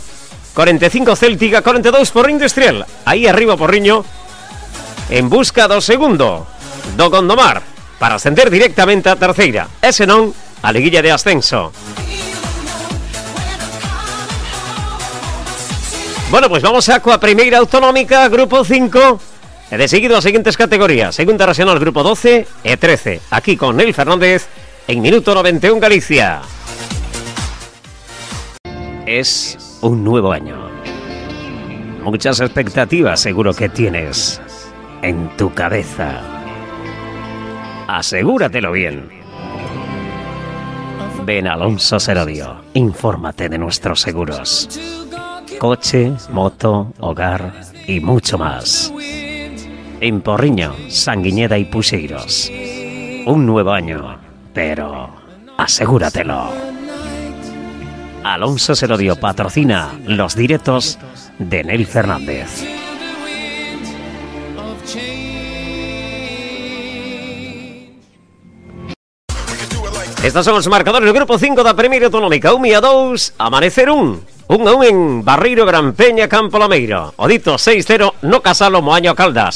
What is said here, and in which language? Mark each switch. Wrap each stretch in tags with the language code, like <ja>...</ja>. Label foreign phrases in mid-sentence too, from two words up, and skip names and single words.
<gl>45 Céltica, 42 por Industrial. Aí arriba Porriño en busca do segundo do Gondomar para ascender directamente a terceira. E senón a liguilla de ascenso. Bueno, pues vamos a coa primeira autonómica, grupo 5, e de seguido as seguintes categorías: segunda regional, grupo 12 e 13, aquí con Nel Fernández en Minuto 91 Galicia.</gl> <es>Es un nuevo año. Muchas expectativas seguro que tienes en tu cabeza. Asegúratelo bien. Ven a Alonso Serodio, infórmate de nuestros seguros. Coche, moto, hogar y mucho más. En Porriño, Sanguiñeda y Puxeiros. Un nuevo año, pero asegúratelo. Alonso Serodio patrocina los directos de Nel Fernández.</es> <gl>Estos son os marcadores do grupo 5 da primeira autonómica. 1-2, Amanecer 1. 1-1 en Barreiro, Gran Peña, Campo Lameiro. Odito 6-0 no Casalo, Moaño, Caldas.</gl>